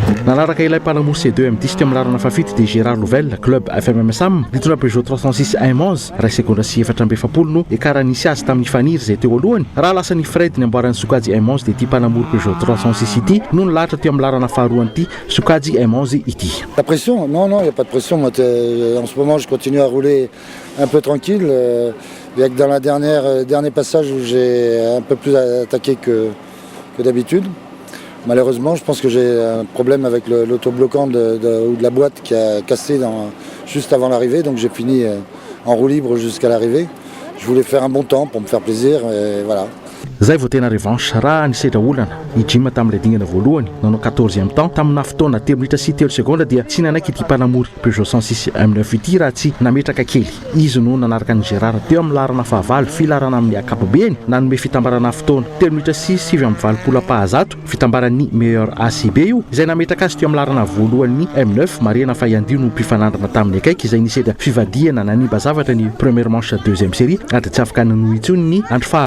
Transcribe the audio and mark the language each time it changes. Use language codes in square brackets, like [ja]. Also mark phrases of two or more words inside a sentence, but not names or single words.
[mg] nanaraka ilay mpanamory C2 M10 teo amin'ny larana fafito de Gérard Louvel club FMMSAM nitondra Peugeot 306 M11 ray segondra sy 440 no ekara nisy azy tamin'ny faniry zay teo alohany raha lasa ny Fred ny amboaran'ny sokajy M11 de ty mpanamory Peugeot 306 ity no nilahatra teo amin'ny larana faharoany ty sokajy M11 ity. [fr] La pression? Non, il n'y a pas de pression. Moi, en ce moment, je continue à rouler un peu tranquille. Il y a que dans la dernier passage où j'ai un peu plus attaqué que d'habitude. Malheureusement, je pense que j'ai un problème avec l'autobloquant ou de la boîte qui a cassé juste avant l'arrivée. Donc j'ai fini en roue libre jusqu'à l'arrivée. Je voulais faire un bon temps pour me faire plaisir et voilà. [mg] Zay vao tena revanche raha nisedra olana i Jim tamin'ilay dingana voalohany nanao [fr] 14e temps [mg] tamina fotoana 3 minitra sy 3 seconda dia tsy nanaiky ity mpanamory Peugeot 106 M9 ity raha tsy nametraka kely izy no nanaraka ny Gérard teo amin'ny larana fahavalo filarana amin'ny akapobeny nanome fitambarana fotoana 3 minitra sy 7:20 fitambaran'ny meilleur ACB io izay nametraka azy teo amin'ny larana voalohan'ny M9 Mariana Fayandio no mpifanandrana tamin'ny akaiky izay nisedra fivadiana nanimba zavatra ny [fr] première manche 2e série [mg] ary tsy afaka nanohitsony ny andro fa